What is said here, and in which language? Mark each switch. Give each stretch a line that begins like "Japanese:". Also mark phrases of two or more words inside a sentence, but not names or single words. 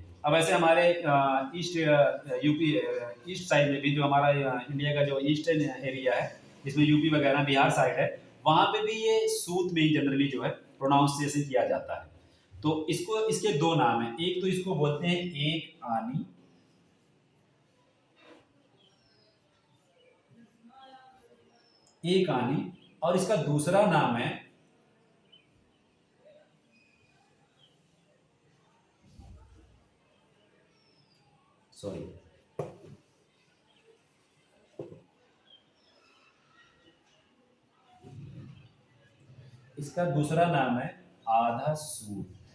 Hindi: अब ऐसे हमारे
English: East UP east side
Hindi: में भी, जो हमारा इंडिया का जो
English: eastern area
Hindi: है, जिसमें यूपी वगैरह बिहार साइड है, वहां पे भी ये सूत में ही जनरली जो है प्रोनाउंसिएशन किया जाता है। तो इसके दो नाम हैं। एक तो इसको बोलते हैं एक आनी, एक आनी, और इसका दूसरा नाम है सॉरी इसका दूसरा नाम है आधा सूत।